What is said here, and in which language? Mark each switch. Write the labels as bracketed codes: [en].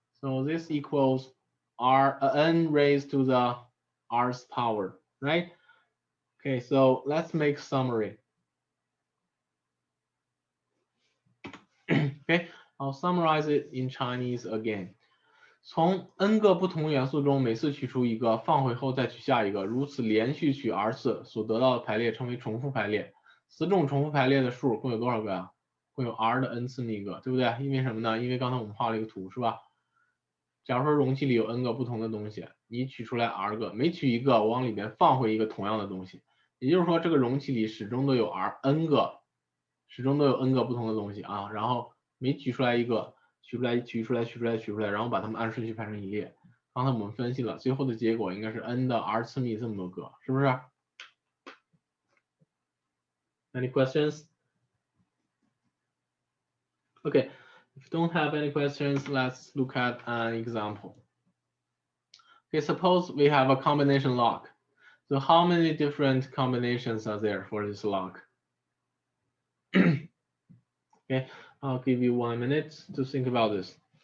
[en] So this equals n raised to the r's power, right? Okay, so let's make summary. Okay, I'll summarize it in Chinese again. [zh] 从 n 个不同元素中每次取出一个，放回后再取下一个，如此连续取 r 次，所得到的排列称为重复排列。此种重复排列的数共有多少个呀？共有 r 的 n 次那个，对不对？因为什么呢？因为刚才我们画了一个图，是吧？假如说容器里有 n 个不同的东西，你取出来 r 个，每取一个，往里面放回一个同样的东西，也就是说这个容器里始终都有 n 个，始终都有 n 个不同的东西啊。然后每取出来一个。取出来，然后把它们按顺序排成一列。刚才我们分析了，最后的结果应该是 n 的 r 次幂这么多个，是不是 ？ [en] Any questions? Okay, if you don't have any questions, let's look at an example. Okay, suppose we have a combination lock. So how many different combinations are there for this lock? Okay, I'll give you 1 minute to think about this.